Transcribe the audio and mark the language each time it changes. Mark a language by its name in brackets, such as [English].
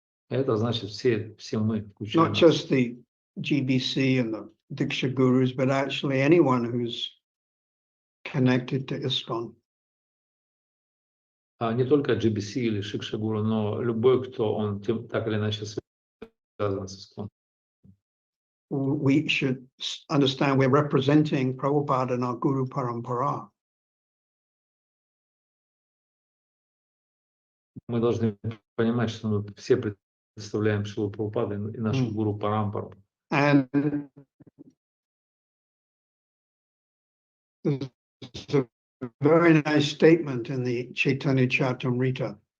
[Russian] Это значит все мы, включая [English] not [Russian] нас. [English] just the GBC and the Diksha Gurus, but actually anyone who's connected to ISKCON. [Russian] Не только GBC или Шикша Гуру, но любой, кто он так или иначе связан с ISKCON. [English] We should understand we're representing Prabhupada and our Guru Parampara. [Russian] Мы должны понимать, что мы все представляем Шилу Прабхупаду и нашу Гуру Парампару. [English] And there's a very nice statement in the Chaitanya Charitamrita.